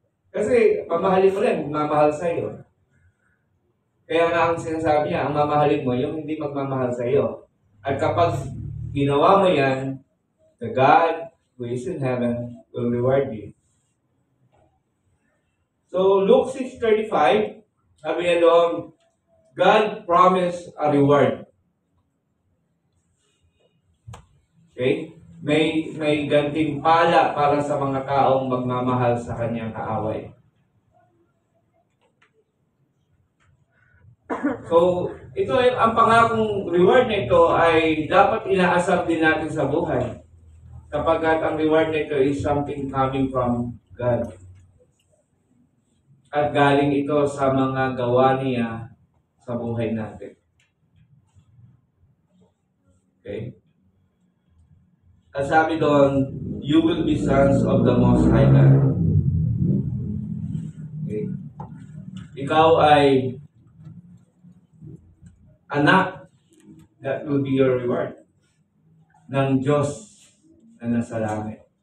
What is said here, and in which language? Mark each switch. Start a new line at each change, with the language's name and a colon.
Filipino: Kasi mamahalin mo rin, mamahal sa iyo. Kaya nga ang sinasabi niya, ang mamahalin mo, yung hindi magmamahal sa iyo. At kapag ginawa mo yan,
English: the God who is in heaven will reward you. So, Luke 6:35,
Filipino: sabi niya doon,
English: God promised a reward. Okay?
Filipino: May gantimpala para sa mga taong magmamahal sa kanyang kaaway. So, ito ay ang pangakong reward na ito ay dapat inaasam din natin sa buhay. Kapag ang reward na ito
English: is something coming from God.
Filipino: At galing ito sa mga gawa niya sa buhay natin.
English: Okay?
Filipino: At sabi doon,
English: you will be sons of the Most High God.
Filipino: Okay? Ikaw ay anak,
English: that will be your reward
Filipino: ng Diyos na nasa langit.